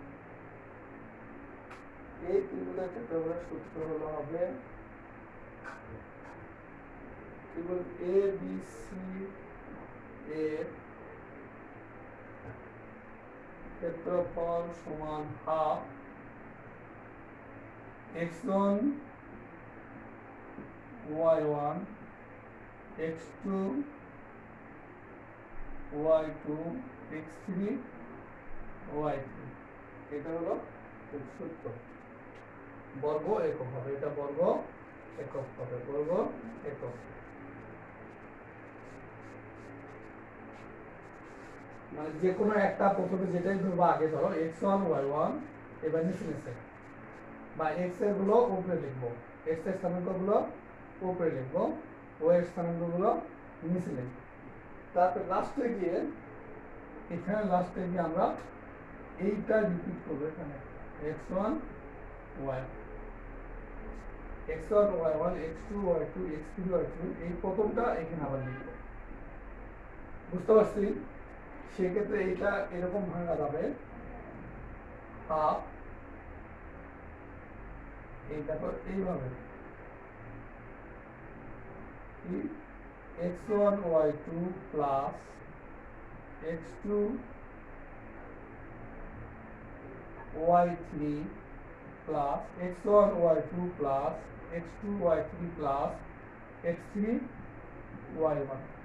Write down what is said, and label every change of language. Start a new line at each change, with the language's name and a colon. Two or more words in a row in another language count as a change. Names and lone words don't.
Bangla: এই ত্রিভুজের ক্ষেত্রফলের সূত্র হবে ত্রিভুজ এ বি সি এর ক্ষেত্রফল সমান হাফ x1 y1 x2 y2 x3 y3। এটা হলো সূত্র। বর্গ একক হবে, এটা বর্গ একক হবে, বর্গ একক। মানে যে কোনো একটা প্রথমে যেটাই ধরবো, আগে ধরো x1 y1, এবার নিচে নিচে বা x এর গুলো উপরে লিখবো, x এর স্থানাঙ্ক গুলো উপরে লিখবো, y এর স্থানাঙ্ক গুলো নিচে লিখবো। তারপর লাস্টে গিয়ে আমরা এইটা রিপিট করবো, এখানে x1 y1 x2 y2 x3 y3, এই প্রথমটা এখানে আবার লিখবো। বুঝতে পারছি? সেক্ষেত্রে এইটা এরকম ভাঙা যাবে, হাফ, এই দেখো এইভাবে x1 y2 প্লাস x2 y3 প্লাস x1 y2 প্লাস x2 y3 প্লাস x3 y1।